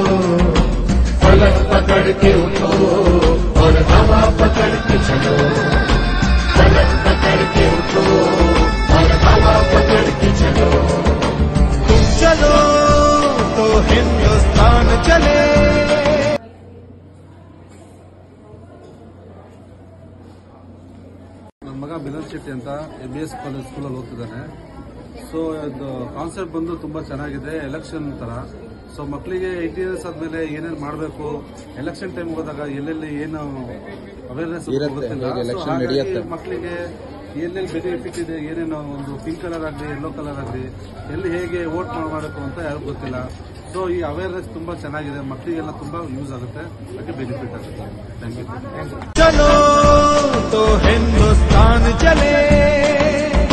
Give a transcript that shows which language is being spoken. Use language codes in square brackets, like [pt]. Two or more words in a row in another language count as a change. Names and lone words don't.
[hi] फलक पकड़ के उठो और हवा पकड़ के चलो, फलक पकड़ के उठो और हवा पकड़ के चलो. तुम चलो तो हिंदुस्तान चले. [kn] ನನ್ನ ಮಗ ಮಿಲನ್ ಶೆಟ್ಟಿ ಅಂತ ABS ಕಾಲೇಜ್ ಸ್ಕೂಲಲ್ಲಿ ಓದ್ತಿದ್ದಾನೆ. ಸೊ ಇದು ಕಾನ್ಸೆಪ್ಟ್ ಬಂದು ತುಂಬಾ ಚೆನ್ನಾಗಿದೆ, ಎಲೆಕ್ಷನ್ ತರ. ಸೊ ಮಕ್ಕಳಿಗೆ 18 ಇಯರ್ಸ್ ಆದ್ಮೇಲೆ ಏನೇನು ಮಾಡಬೇಕು, [en] election time [kn] ಹೋದಾಗ ಎಲ್ಲೆಲ್ಲಿ ಏನು ಅವೇರ್ನೆಸ್ ಮಕ್ಕಳಿಗೆ ಎಲ್ಲೆಲ್ಲಿ ಬೆನಿಫಿಟ್ ಇದೆ, ಏನೇನು ಒಂದು [en] pink color [kn] ಆಗಲಿ [en] yellow color [kn] ಆಗಲಿ ಎಲ್ಲಿ ಹೇಗೆ ವೋಟ್ ಮಾಡಬೇಕು ಅಂತ ಯಾರಿಗೂ ಗೊತ್ತಿಲ್ಲ. ಸೊ ಈ ಅವೇರ್ನೆಸ್ ತುಂಬಾ ಚೆನ್ನಾಗಿದೆ, ಮಕ್ಕಳಿಗೆಲ್ಲ ತುಂಬಾ ಯೂಸ್ ಆಗುತ್ತೆ, ಅದಕ್ಕೆ ಬೆನಿಫಿಟ್ ಆಗುತ್ತೆ. [en] thank you. [hi] चलो तो हिंदुस्तान चले.